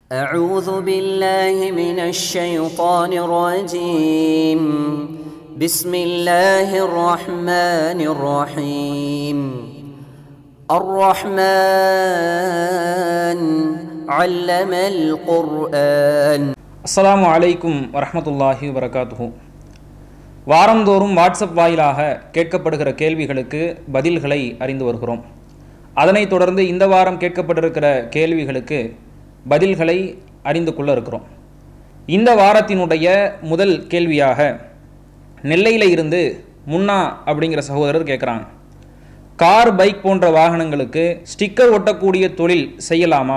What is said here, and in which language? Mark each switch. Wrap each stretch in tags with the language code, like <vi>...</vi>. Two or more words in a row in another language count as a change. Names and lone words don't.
<ar>أعوذ بالله من الشيطان الرجيم بسم الله الرحمن الرحيم الرحمن علم القرآن. السلام عليكم ورحمة الله وبركاته.</ar> <ta>வாரந்தோறும் வாட்ஸ்அப் வாயிலாக கேட்கப்படுகிற கேள்விகளுக்கு பதில்களை அறிந்து வருகிறோம். அதனைத் தொடர்ந்து இந்த வாரம் கேட்கப்பட்டிருக்கிற கேள்விகளுக்கு பதில்களை அறிந்து கொள்ள இருக்கிறோம். இந்த வாரத்தினுடைய முதல் கேள்வியாக நெல்லையில் இருந்து முன்னா அப்படிங்கிற சகோதரர் கேட்குறாங்க,</ta> <en>car bike</en> <ta>போன்ற வாகனங்களுக்கு ஸ்டிக்கர் ஒட்டக்கூடிய தொழில் செய்யலாமா?</ta>